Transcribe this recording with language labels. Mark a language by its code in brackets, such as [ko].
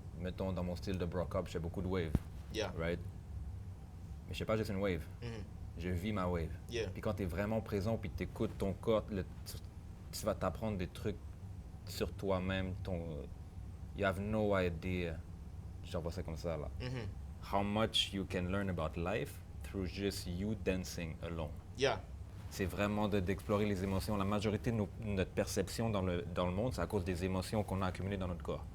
[fr] Mettons, dans mon style de Brock Up, je fais beaucoup de wave. Right? Mais je sais pas juste une wave. Je vis ma wave. Puis quand tu es vraiment présent, puis tu écoutes ton corps, tu vas t'apprendre des trucs sur toi-même. [en] You have no idea [fr] J'envoie ça comme ça, là. Mhm. [en] How much you can learn about life through just you dancing alone. Yeah. [fr] C'est vraiment d'explorer les émotions. La majorité de notre perception dans le monde, c'est à cause des émotions qu'on a accumulées dans notre corps.